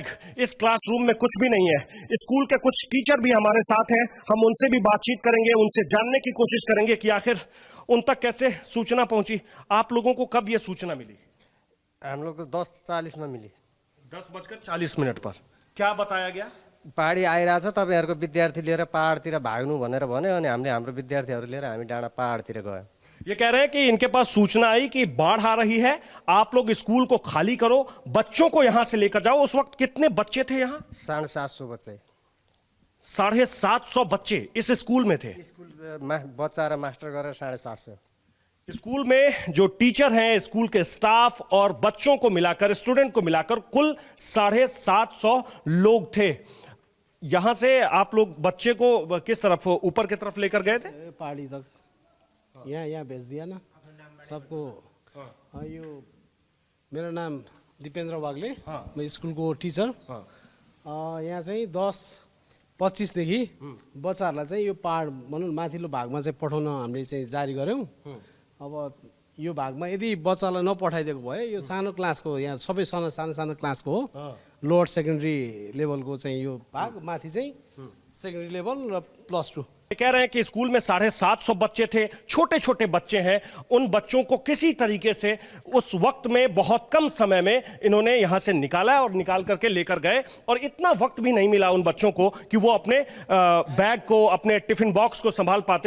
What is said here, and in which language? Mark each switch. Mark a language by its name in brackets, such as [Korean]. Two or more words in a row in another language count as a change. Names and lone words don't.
[Hindi] इस क्लासरूम में कुछ भी नहीं है। स्कूल के कुछ टीचर भी हमारे साथ हैं, हम उनसे भी बातचीत करेंगे, उनसे जानने की कोशिश करेंगे कि आखिर उन तक कैसे सूचना पहुंची। आप लोगों को कब यह सूचना मिली? हम लोग को 10:40 में मिली। 10:40 पर क्या बताया गया? [Nepali] पहाडी आइरहेछ, तपाईँहरूको विद्यार्थी लिएर पहाडतिर भाग्नु भनेर भन्यो। अनि हामीले हाम्रो विद्यार्थीहरू लिएर हामी डाँडा पहाडतिर गयो। [Hindi] ये कह रहे हैं कि इनके पास सूचना आई कि बाढ़ आ रही है, आप लोग स्कूल को खाली करो, बच्चों को यहां से लेकर जाओ। उस वक्त कितने बच्चे थे यहाँ? 750 बच्चे। 750 बच्चे इस स्कूल में थे। [Nepali] स्कुल बच्चा र मास्टर गरेर 750। [Hindi] स्कूल में जो टीचर हैं, स्कूल के स्टाफ और बच्चों को मिलाकर, स्टूडेंट को मिलाकर कुल 750 लोग थे। यहां से आप लोग बच्चे को किस तरफ, ऊपर की तरफ लेकर गए थे? पहाड़ी तक यहाँ भेज दिया ना सबको। [Nepali] यो मेरो नाम दिपेन्द्र वाग्ले, म स्कुलको टिचर। यहाँ चाहिँ 10:25 बच्चाहरूलाई चाहिँ यो पहाड भनौँ माथिल्लो भागमा चाहिँ पठाउन हामीले चाहिँ जारी गऱ्यौँ। अब यो भागमा यदि बच्चालाई नपठाइदिएको भए यो सानो क्लासको, यहाँ सबै सानो क्लासको हो, [English] lower secondary levelको [Nepali] चाहिँ यो भाग, माथि चाहिँ [English] secondary level [Nepali] र +2। [Hindi] कह रहे हैं कि स्कूल में 750 बच्चे थे, छोटे छोटे बच्चे हैं। उन बच्चों को किसी तरीके से उस वक्त में, बहुत कम समय में इन्होंने यहां से निकाला और निकाल करके लेकर गए। और इतना वक्त भी नहीं मिला उन बच्चों को कि वो अपने बैग को, अपने टिफिन बॉक्स को संभाल पाते।